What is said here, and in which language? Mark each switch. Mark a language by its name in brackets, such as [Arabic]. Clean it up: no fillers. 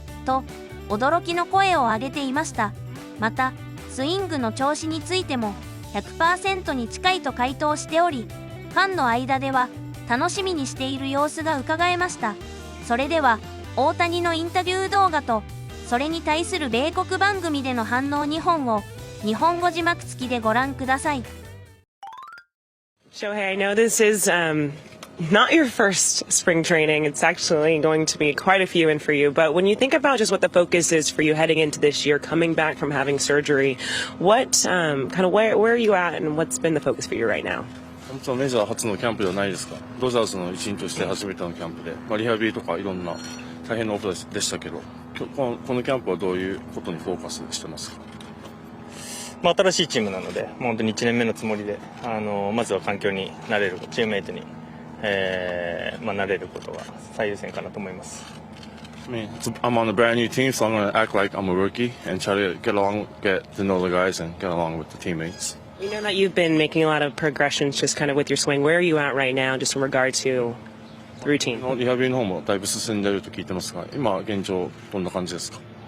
[Japanese] と、驚きの声を上げていました。また、スイングの調子についても、100% に近いと回答しており、ファンの間では、楽しみにしている様子がうかがえました。それでは、大谷のインタビュー動画と、それに対する米国番組での反応2本を、日本語字幕付きでご覧ください。 [English] Shohei, I know this is not your first spring training. It's actually going to be quite a few in for you. But when you think about just what the focus is for you heading into this year, coming back from having surgery, what kind of where are you at and what's been the focus for you right now? [Japanese] 本当はメジャー初のキャンプではないですか。ドジャースの一員として初めてのキャンプで、リハビリとかいろんな大変なことでしたけど、このキャンプはどういうことにフォーカスしてますか。新しいチームなので、本当に1年目のつもりで、まずは環境に慣れる、チームメイトに、慣れることが最優先かなと思います。 [English] I'm on a brand new team, so I'm going to act like I'm a rookie and try to get to know the guys and get along with the teammates. We know that you've been making a lot of progressions just kind of with your swing. Where are you at right now, just in regard to the routine? [Japanese] リハビリの方もだいぶ進んでいると聞いてますが、今現状どんな感じですか。